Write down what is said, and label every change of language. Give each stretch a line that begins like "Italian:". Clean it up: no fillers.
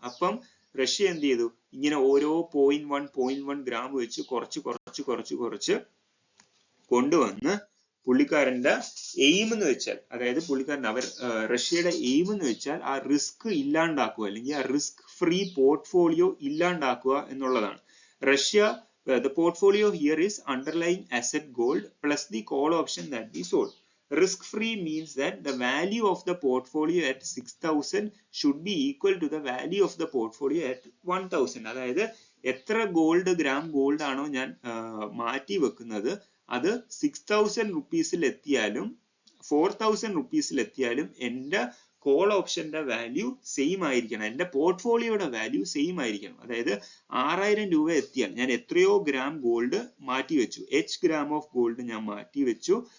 Malayalam: അപ്പം റഷ്യ എന്ത് ചെയ്തു, ഇങ്ങനെ ഓരോ 0.1 ഗ്രാം വെച്ച് കുറച്ച് കൊണ്ടുവന്ന് പുള്ളിക്കാരന്റെ എയിം എന്ന് വെച്ചാൽ, അതായത് പുള്ളിക്കാരൻ റഷ്യയുടെ എയിം എന്ന് വെച്ചാൽ ആ റിസ്ക് ഇല്ലാണ്ടാക്കുക, അല്ലെങ്കിൽ ആ റിസ്ക് ഫ്രീ പോർട്ട്ഫോളിയോ ഇല്ലാണ്ടാക്കുക എന്നുള്ളതാണ്.
English: റഷ്യ, the portfolio here is underlying asset gold plus the call option that we sold. Risk free means that the value of the portfolio at 6000 should be equal to the value of the portfolio at 1000.
Malayalam: അതായത് എത്ര gram gold ആണോ ഞാൻ മാറ്റി വെക്കുന്നത് അത് 6000 റുപ്പീസിൽ എത്തിയാലും 4000 റുപ്പീസിൽ എത്തിയാലും എന്റെ call ഓപ്ഷന്റെ value same ആയിരിക്കണം, എന്റെ പോർട്ട്ഫോളിയോയുടെ വാല്യൂ സെയിം ആയിരിക്കണം. അതായത് 6000 രൂപ എത്തിയാൽ ഞാൻ എത്രയോ ഗ്രാം ഗോൾഡ് മാറ്റി വെച്ചു, ഗ്രാം ഓഫ് ഗോൾഡ് ഞാൻ മാറ്റി വെച്ചു.